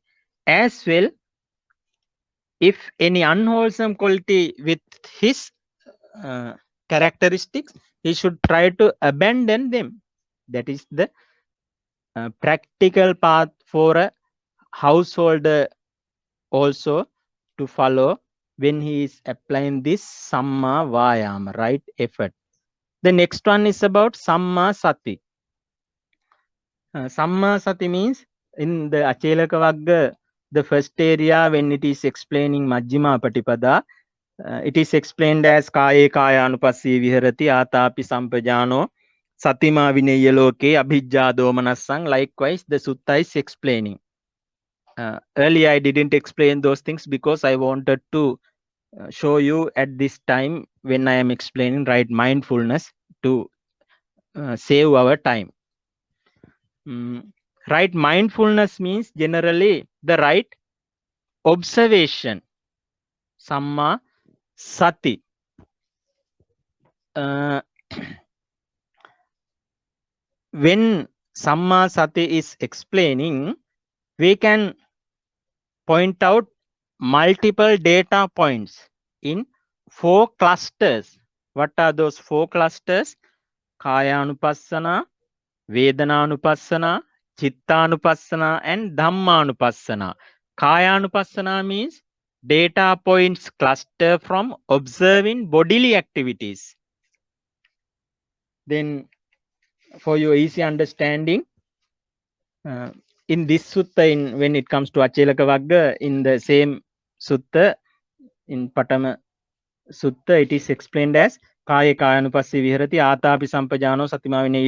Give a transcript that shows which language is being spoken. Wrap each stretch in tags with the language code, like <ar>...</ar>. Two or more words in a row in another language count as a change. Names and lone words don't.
<en>As well, if any unwholesome quality with his characteristics, he should try to abandon them. That is the practical path for a householder also to follow when he is applying this</en> <pi>samma vayama,</pi> <en>right effort. The next one is about</en> <pi>samma sati. Samma sati</pi> <en>means in the Achelaka Vagga, the first area when it is explaining</en> <pi>Majjhima Patipada,</pi> <en>it is explained as</en> <pi>kaye kayanupassī viharati atapi sampajano satima vinaya loke abhijja domanassang.</pi> <en>Likewise, the sutta is explaining. Earlier I didn't explain those things because I wanted to show you at this time when I am explaining right mindfulness to save our time. Right mindfulness means generally the right observation,</en> <pi>samma sati.</pi> <en>When</en> <pi>samma sati</pi> <en>is explaining, we can point out multiple data points in 4 clusters. What are those 4 clusters?</en> <pi>Kaya-anupassana, Vedana-anupassana, Chitta-anupassana, and Dhamma-anupassana.</pi> <en>Kaya-anupassana means data points cluster from observing bodily activities. Then, for your easy understanding, in this sutta, when it comes to Achelaka Vagga, in the same sutta, in Patama Sutta, it is explained as</en> <pi>Kaya Kayanupassi Viharati Atapi Sampajano Satima Vinaya.</pi>